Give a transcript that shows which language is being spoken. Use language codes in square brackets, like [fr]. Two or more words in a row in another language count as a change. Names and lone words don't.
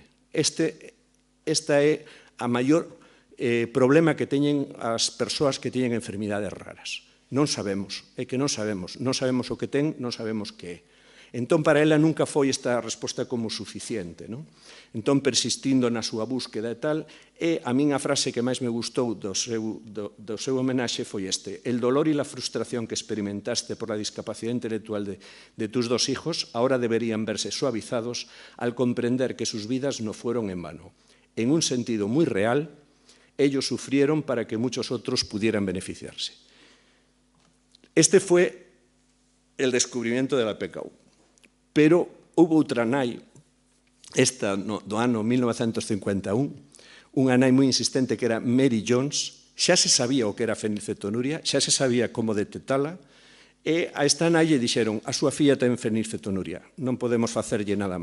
[gl] Esta é a maior problema que teñen as persoas que teñen enfermidades raras. Non sabemos, é que non sabemos o que ten, non sabemos que é. Entón, para ela nunca foi esta resposta como suficiente, non? Entón, persistindo na súa búsqueda e tal, e a min a frase que máis me gustou do seu homenaxe foi este: [es] el dolor y la frustración que experimentaste por la discapacidad intelectual de tus 2 hijos ahora deberían verse suavizados al comprender que sus vidas no fueron en vano. En un sentido muy real, ellos sufrieron para que muchos otros pudieran beneficiarse. Este fue el descubrimiento de la PKU. [gl] Pero houve outra nai, esta do ano 1951, unha nai moi insistente que era Mary Jones, xa se sabía o que era fenilcetonuria, xa se sabía como detectala, e a esta nai lle dixeron, a súa filla ten fenilcetonuria, non podemos facerlle nada máis.